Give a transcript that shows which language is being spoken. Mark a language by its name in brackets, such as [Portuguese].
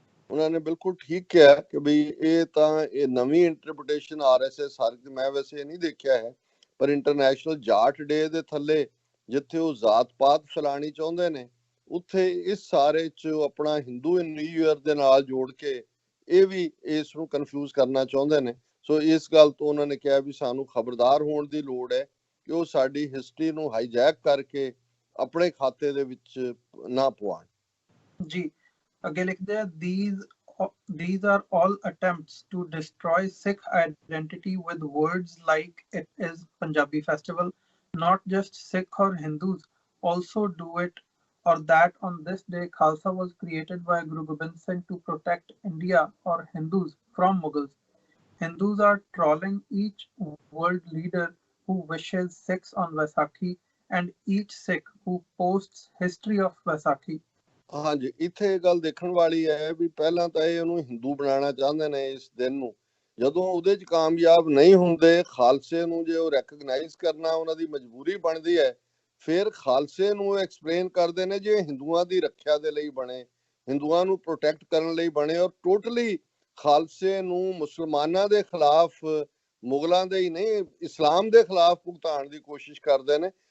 [Punjabi] ਉਹਨਾਂ ਨੇ ਬਿਲਕੁਲ ਠੀਕ ਕਿਹਾ ਕਿ ਵੀ ਇਹ ਤਾਂ ਇਹ ਨਵੀਂ ਇੰਟਰਪ੍ਰੀਟੇਸ਼ਨ ਆਰਐਸਐਸ ਹਰ, ਮੈਂ ਵੈਸੇ ਨਹੀਂ ਦੇਖਿਆ ਹੈ, ਪਰ ਇੰਟਰਨੈਸ਼ਨਲ ਜਾਟ ਡੇ ਦੇ ਥੱਲੇ ਜਿੱਥੇ ਉਹ ਜ਼ਾਤ ਪਾਤ ਫੈਲਾਣੀ ਚਾਹੁੰਦੇ ਨੇ, ਉੱਥੇ ਇਸ ਸਾਰੇ 'ਚ ਆਪਣਾ ਹਿੰਦੂ ਨਿਊ ਈਅਰ ਦੇ ਨਾਲ ਜੋੜ ਕੇ ਇਹ ਵੀ ਇਸ ਨੂੰ ਕਨਫਿਊਜ਼ ਕਰਨਾ ਚਾਹੁੰਦੇ ਨੇ। ਸੋ ਇਸ ਗੱਲ ਤੋਂ ਉਹਨਾਂ ਨੇ ਕਿਹਾ ਵੀ ਸਾਨੂੰ ਖਬਰਦਾਰ ਹੋਣ ਦੀ ਲੋੜ ਹੈ ਕਿ ਉਹ ਸਾਡੀ ਹਿਸਟਰੀ ਨੂੰ ਹਾਈਜੈਕ ਕਰਕੇ ਆਪਣੇ ਖਾਤੇ ਦੇ ਵਿੱਚ ਨਾ ਪਵਾਉਣ। ਜੀ, ਅੱਗੇ ਲਿਖਦੇ ਆ, [English] these are all attempts to destroy Sikh identity with words like it is Punjabi festival. Not just Sikh or Hindus also do it, or that on this day Khalsa was created by Guru Gobind Singh to protect India or Hindus from Mughals. Hindus are trolling each world leader who wishes Sikhs on Vaisakhi and each Sikh who posts history of Vaisakhi. [Punjabi] ਹਾਂਜੀ, ਇੱਥੇ ਇਹ ਗੱਲ ਦੇਖਣ ਵਾਲੀ ਹੈ ਵੀ ਪਹਿਲਾਂ ਤਾਂ ਇਹ ਉਹਨੂੰ ਹਿੰਦੂ ਬਣਾਉਣਾ ਚਾਹੁੰਦੇ ਨੇ ਇਸ ਦਿਨ ਨੂੰ, ਜਦੋਂ ਉਹਦੇ 'ਚ ਕਾਮਯਾਬ ਨਹੀਂ ਹੁੰਦੇ, ਖਾਲਸੇ ਨੂੰ ਜੇ ਉਹ ਰੈਕਗਨਾਈਜ਼ ਕਰਨਾ ਉਹਨਾਂ ਦੀ ਮਜਬੂਰੀ ਬਣਦੀ ਹੈ, ਫਿਰ ਖਾਲਸੇ ਨੂੰ ਐਕਸਪਲੇਨ ਕਰਦੇ ਨੇ ਜੇ ਹਿੰਦੂਆਂ ਦੀ ਰੱਖਿਆ ਦੇ ਲਈ ਬਣੇ, ਹਿੰਦੂਆਂ ਨੂੰ ਪ੍ਰੋਟੈਕਟ ਕਰਨ ਲਈ ਬਣੇ, ਔਰ ਟੋਟਲੀ ਖਾਲਸੇ ਨੂੰ ਮੁਸਲਮਾਨਾਂ ਦੇ ਖਿਲਾਫ, ਮੁਗਲਾਂ ਦੇ ਹੀ ਨਹੀਂ ਇਸਲਾਮ ਦੇ ਖਿਲਾਫ ਭੁਗਤਾਉਣ ਦੀ ਕੋਸ਼ਿਸ਼ ਕਰਦੇ ਨੇ।